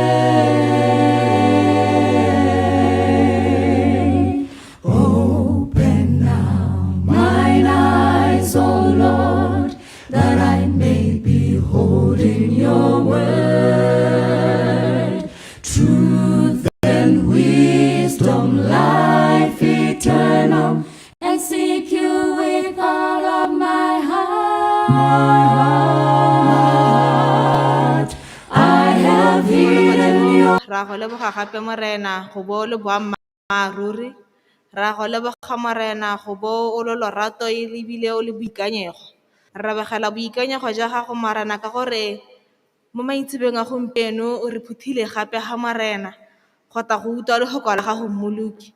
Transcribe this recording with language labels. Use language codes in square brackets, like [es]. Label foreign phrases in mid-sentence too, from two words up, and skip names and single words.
[en] Open now mine eyes, O Lord, that I may behold in your word truth and wisdom, life eternal, and seek you with all of my heart. I have hidden your [tn] ra go leboga gape morena go bo le boammaaruri, ra go leboga morena go bo o le lorato e lebile o le boikanyego. Re begela boikanyego ja gago morena ka gore mo maitsebeng a gompieno o re phuthile gape ga morena go ta go utlwa legoko la gago mmoloki.